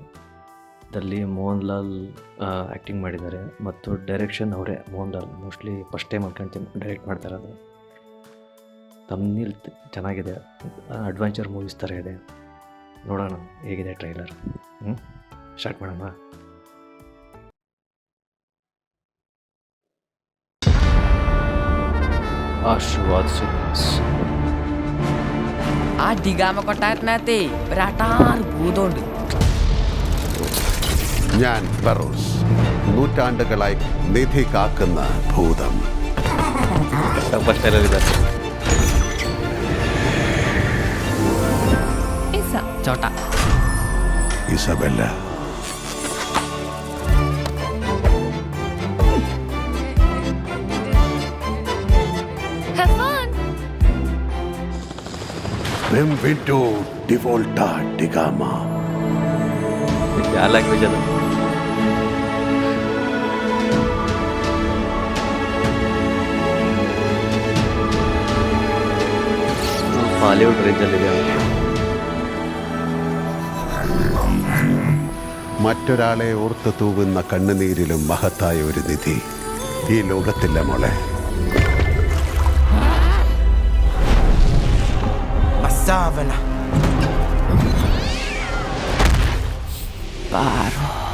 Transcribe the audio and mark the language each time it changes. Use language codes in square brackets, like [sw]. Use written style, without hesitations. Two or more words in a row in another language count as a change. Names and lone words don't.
[kn] ಅದರಲ್ಲಿ ಮೋಹನ್ ಲಾಲ್ ಆ್ಯಕ್ಟಿಂಗ್ ಮಾಡಿದ್ದಾರೆ ಮತ್ತು ಡೈರೆಕ್ಷನ್ ಅವರೇ. ಮೋಹನ್ ಲಾಲ್ [en] mostly first time [kn] ಅನ್ಕೊಳ್ತೀನಿ ಡೈರೆಕ್ಟ್ ಮಾಡ್ತಾ ಇರೋದು. ತಮ್ನಿಲ್ ಚೆನ್ನಾಗಿದೆ, [en] adventure movies [kn] ಥರ ಇದೆ. ನೋಡೋಣ ಹೇಗಿದೆ ಟ್ರೈಲರ್. ಸ್ಟಾರ್ಟ್ ಮಾಡೋಣ. [ml] ആശീർവാദ് സിൽക്സ്. ആ ഡിഗാമ കൊട്ടാരത്തിനകത്തെ ഒരാട്ടാറ് ഭൂതമുണ്ട്. ഞാൻ ഫറോസ്, നൂറ്റാണ്ടുകളായി നിധി കാക്കുന്ന ഭൂതം. ചോട്ട ഇസബെല്ല. [it] Benvenuto di volta di Gama. [hi] क्या लैंग्वेज है? [kn] ಹಾಲಿವುಡ್ ರೇಂಜಲ್ಲಿದೆ. [ml] മറ്റൊരാളെ ഓർത്ത് തൂവുന്ന കണ്ണുനീരിലും മഹത്തായ ഒരു നിധി ഈ ലോകത്തില്ല മോളെ. Savana Baro